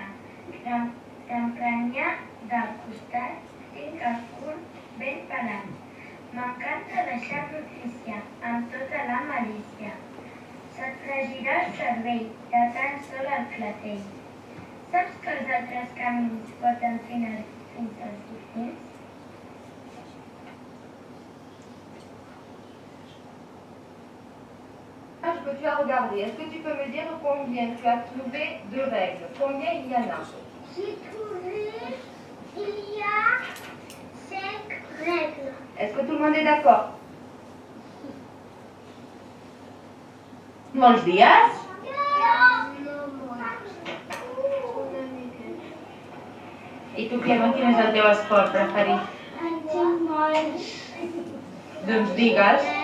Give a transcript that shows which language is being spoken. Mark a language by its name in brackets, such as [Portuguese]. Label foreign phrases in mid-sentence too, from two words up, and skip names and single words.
[Catalan] D'emprenyar del costat tinc el cul ben pelat. M'encanta deixar notícia amb tota la malícia. Se't fregirà el cervell de tan sol el clatell. Saps que els altres camins porten fins als dofins? [French] Je peux te faire regarder. Est-ce que tu peux me dire combien tu as trouvé de règles? Combien il y en a? J'ai trouvé, il y a 5 règles. Est-ce que tout le monde est d'accord? [Catalan] Molts dies? I tu, Piema, quin és el teu esport preferit? En tinc molts. Doncs digues.